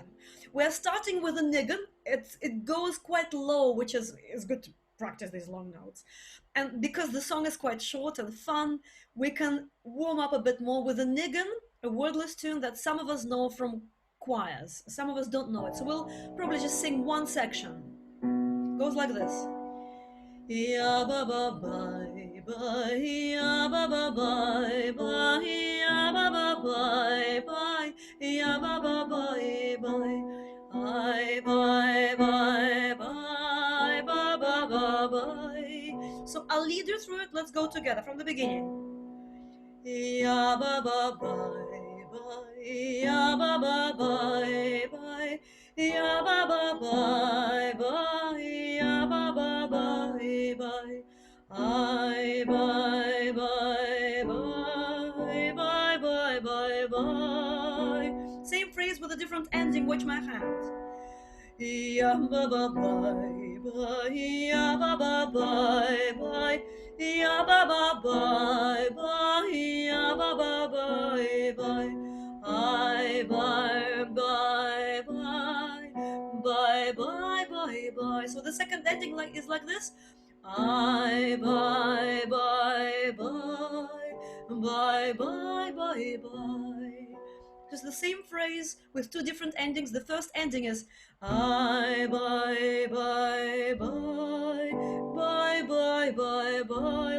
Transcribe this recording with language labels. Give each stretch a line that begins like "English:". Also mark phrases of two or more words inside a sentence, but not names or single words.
English: We're starting with a niggun. It goes quite low, which is good to practice these long notes. And because the song is quite short and fun, we can warm up a bit more with a niggun, a wordless tune that some of us know from choirs. Some of us don't know it. So we'll probably just sing one section. It goes like this. Ya ba ba bye bye, ya ba ba bye bye, ya ba ba bye bye, ya ba ba bye bye, bye bye bye bye, ba ba ba bye. So I'll lead you through it. Let's go together from the beginning. Ya ba ba bye bye, ya ba ba bye bye, ya ba ba bye bye, ya ba ba bye bye. Bye bye bye bye bye bye bye bye. Same phrase with a different ending. Watch my hand. Ya ba ba bye bye, ya ba ba bye bye, ya ba ba bye bye, ya ba ba bye bye. Bye bye bye bye bye bye bye bye. So the second ending is like this. Bye bye bye bye bye bye bye bye. Just the same phrase with two different endings. The first ending is bye bye bye bye bye bye bye bye.